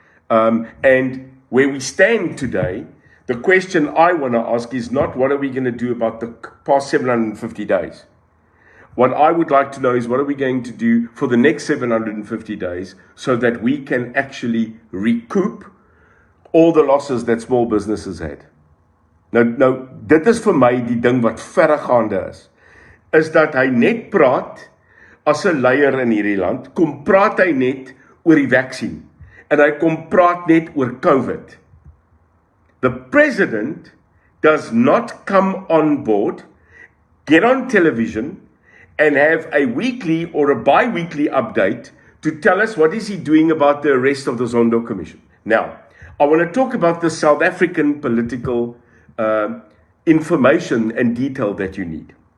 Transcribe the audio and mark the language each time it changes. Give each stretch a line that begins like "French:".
English: And where we stand today, the question I want to ask is not what are we going to do about the past 750 days. What I would like to know is what are we going to do for the next 750 days so that we can actually recoup all the losses that small businesses had.
Afrikaans: Nou, dit is vir my die ding wat verregaande is dat hy net praat as 'n leier in hierdie land, kom praat hy net oor die vaksin, en hy kom praat net oor COVID.
English: The president does not come on board, get on television, and have a weekly or a bi-weekly update to tell us what is he doing about the arrest of the Zondo Commission. Now, I want to talk about the South African political information and detail that you need.